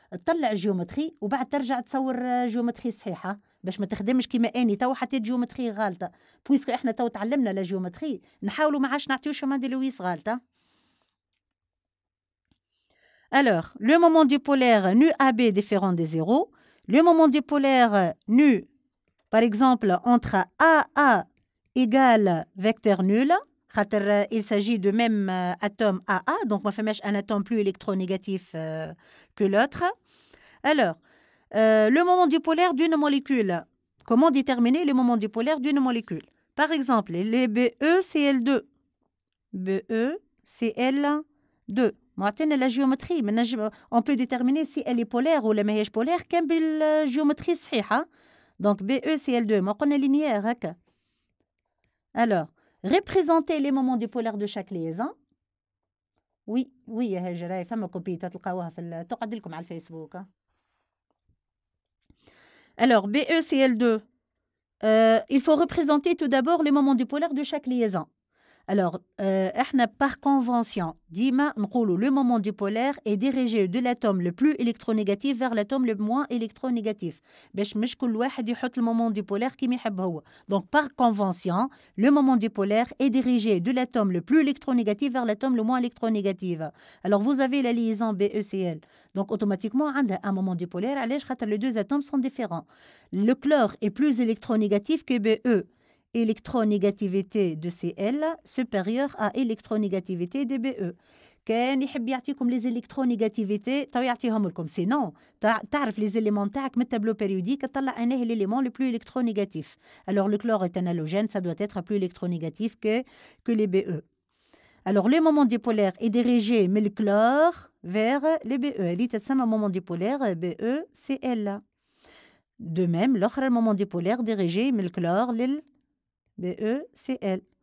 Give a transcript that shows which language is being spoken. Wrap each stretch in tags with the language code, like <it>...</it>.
<ar>تطلع جيومتري وبعد ترجع تصور جيومتري صحيحه باش ما تخدمش كيما اني تو حطيت جيومتري غالطه. بويسكو احنا تو تعلمنا لا جيومتري نحاولوا ما عادش نعطيو شمان دي لويس غالطه.</ar> <fr>Alors, le moment dipolaire nu AB différent des zéros. Le moment dipolaire nu, par exemple, entre AA égale vecteur nul. Il s'agit de même atome AA, donc on fait un atome plus électronégatif que l'autre. Alors, le moment dipolaire d'une molécule. Comment déterminer le moment dipolaire d'une molécule? Par exemple, les BeCl2. BeCl2. La géométrie. On peut déterminer si elle est polaire ou la</fr> <ar>ماهيش</ar> <fr>polaire</fr> <ar>كان بالجيومتري صحيحة.</ar> <fr>Donc BeCl2.</fr> <ar>ما قلنا linéaire هكا.</ar> <fr>Alors, représenter les moments dipolaires de chaque liaison. Oui,</fr> <ar>يا هاجر فما كوبيتا تلقاوها تقعد لكم على الفيسبوك.</ar> <fr>Alors, BeCl2, il faut représenter tout d'abord les moments dipolaires de chaque liaison. Alors, par convention,</fr> <ar>ديما نقولوا</ar> <fr>le moment dipolaire est dirigé de l'atome le plus électronégatif vers l'atome le moins électronégatif.</fr> <ar>باش مش كل واحد يحط</ar> <fr>le moment dipolaire</fr> <ar>كيما يحب هو.</ar> <fr>Donc, par convention, le moment dipolaire est dirigé de l'atome le plus électronégatif vers l'atome le moins électronégatif. Alors, vous avez la liaison BeCl. Donc, automatiquement,</fr> <ar>عندها</ar> <fr>un moment dipolaire.</fr> <ar>علاش خاطر</ar> <fr>les deux atomes sont différents. Le chlore est plus électronégatif que Be. Électronégativité de Cl supérieure à électronégativité de Be.</fr> <ar>كان يحب يعطيكم</ar> <fr>les électronégativités</fr> <ar>تو يعطيهم لكم.</ar> <fr>Sinon,</fr> <ar>تعرف</ar> <fr>les éléments</fr> <ar>تاعك من التابلو</ar> <fr>périodique تطلع انه l'élément le plus électronégatif. Alors le chlore est un halogène, ça doit être plus électronégatif que les Be. Alors le moment dipolaire est dirigé</fr> <ar>من</ar> <fr>le chlore vers les Be.</fr> <ar>هذه تسمى</ar> <fr>moment dipolaire BeCl. De même, l'autre moment dipolaire dirigé من le chlore لل BeCl.</fr>